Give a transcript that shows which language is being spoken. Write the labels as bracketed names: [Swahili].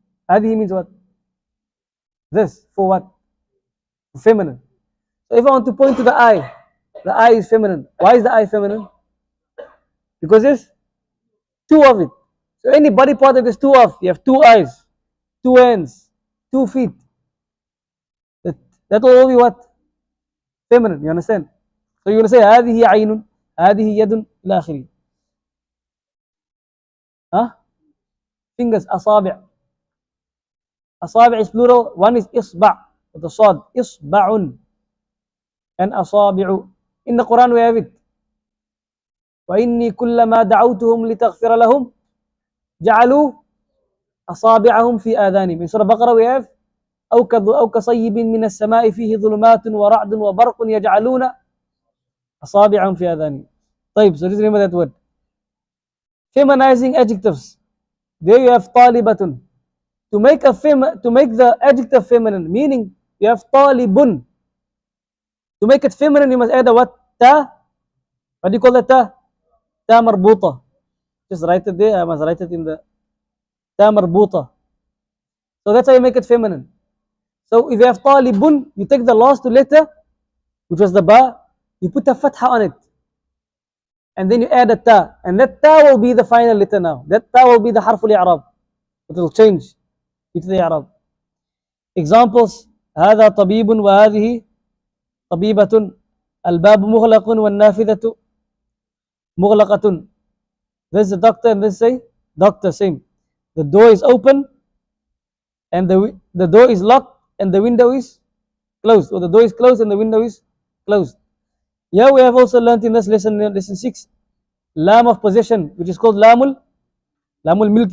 [English] هذه means what? This, for what? Feminine. So if I want to point to the eye is feminine. Why is the eye feminine? Because there's 2 of it. So any body part that is 2 of, you have 2 eyes, 2 hands, 2 feet. That will all be what? Feminine. You understand? So you're going to say [Arabic] هذه عين, هذه يد, إلى آخره. [English] Fingers, أصابع. أصابع is plural. One is إصبع with the صاد. [Arabic] إصبع and أصابع. [English] In the Quran we have it. [Arabic] وإني كلما دعوتهم لتغفر لهم جعلوا أصابعهم في آذانهم. [English] In Surah Baqarah we have [Arabic] أو كصيب من السماء فيه ظلمات ورعد وبرق يجعلون أصابعهم في آذانهم. [English] طيب, so just remember that word. Feminizing adjectives. There you have طالبة. To make the adjective feminine, meaning you have طالب. To make it feminine, you must add a what? Ta. What do you call that ta? Ta marbuta. Just write it there. I must write it in the ta marbuta. So that's how you make it feminine. So if you have talibun, you take the last 2 letters which was the ba, you put a fatha on it. And then you add a ta. And that ta will be the final letter now. That ta will be the harful i'rab. It will change into the i'rab. [Arabic] Examples: هذا طبيب وهذه طبيبة. الباب مغلق والنافذة مغلقة. [English] There's a doctor and this say doctor, same. The door is open and the door is locked and the window is closed. Or the door is closed and the window is closed. Here we have also learned in this lesson 6, lam of possession, which is called lamul milk.